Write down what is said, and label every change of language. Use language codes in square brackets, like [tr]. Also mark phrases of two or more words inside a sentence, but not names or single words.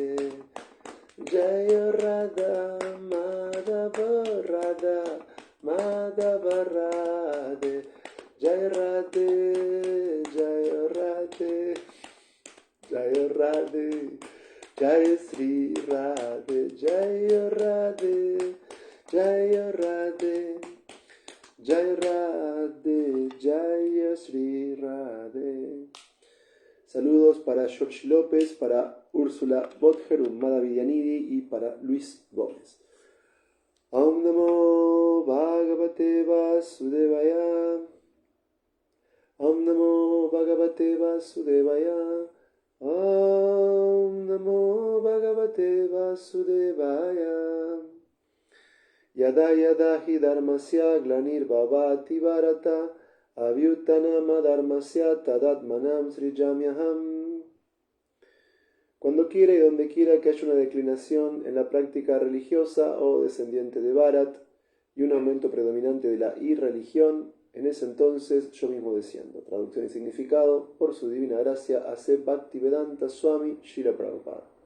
[sa] जय राधा माधव राधा माधव राधे, जय राधे, जय राधे, जय राधे, जय श्री राधे, जय राधे, जय राधे, जय राधे, जय श्री राधे. [es] Saludos para George López, para Úrsula Botger, Ummada Villanidi y para Luis Gómez. [sa] ॐ नमो भगवते वासुदेवाय. ॐ नमो भगवते वासुदेवाय. ॐ नमो भगवते वासुदेवाय. यदा यदा हि धर्मस्य ग्लानिर् भवति भारत अभ्युत्थानम् अधर्मस्य तदात्मानं सृजाम्यहम्. [es] Cuando quiera y donde quiera que haya una declinación en la práctica religiosa o descendiente de Bharat y un aumento predominante de la irreligión, en ese entonces yo mismo desciendo. Traducción y significado: por su divina gracia, hace Bhaktivedanta Swami Srila Prabhupada.